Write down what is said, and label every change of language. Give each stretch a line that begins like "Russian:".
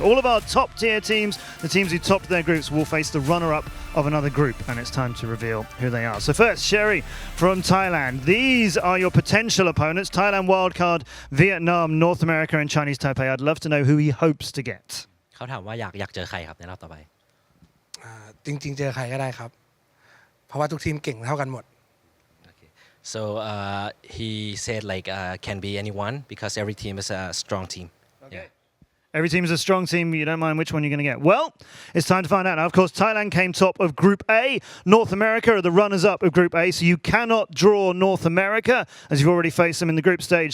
English: All of our top tier teams, the teams who topped their groups, will face the runner-up of another group, and it's time to reveal who they are. So first, Sherry from Thailand. These are your potential opponents: Thailand Wildcard, Vietnam, North America, and Chinese Taipei. I'd love to know who he hopes to get.
Thai: เขาถามว่าอยากเจอใครครับในรอบต่อไป จริงๆเจอใครก็ได้ครับเพราะว่าทุกทีมเก่งเท่ากันหมด
English: so he said like can be anyone because every team is a strong team. Okay. Every team is a strong team. You don't mind which one you're going to get. Well, it's time to find out. Now, of course, Thailand came top of Group A. North America are the runners-up of Group A, so you cannot draw North America, as you've already faced them in the group stage.